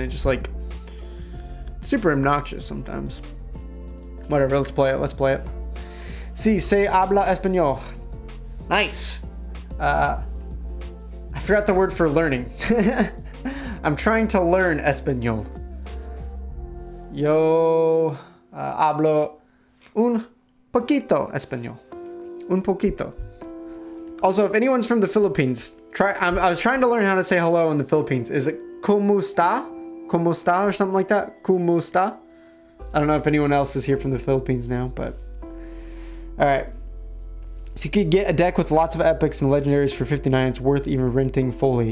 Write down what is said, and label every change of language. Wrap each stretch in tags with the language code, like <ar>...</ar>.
<en>It's just like... super obnoxious sometimes. Whatever, let's play it. Let's play it.</en> <es>Sí, se habla español. Nice.</es> <en>I forgot the word for learning. I'm trying to learn Español.</en> <es>Yo hablo un poquito Español. Un poquito.</es> <en>Also, if anyone's from the Philippines, I was trying to learn how to say hello in the Philippines. Is it</en> <es>¿Cómo está? ¿Cómo está?</es> <en>Or something like that?</en> <es>¿Cómo está?</es> <en>I don't know if anyone else is here from the Philippines now, but... Alright. If you could get a deck with lots of epics and legendaries for 59, it's worth even renting fully.</en>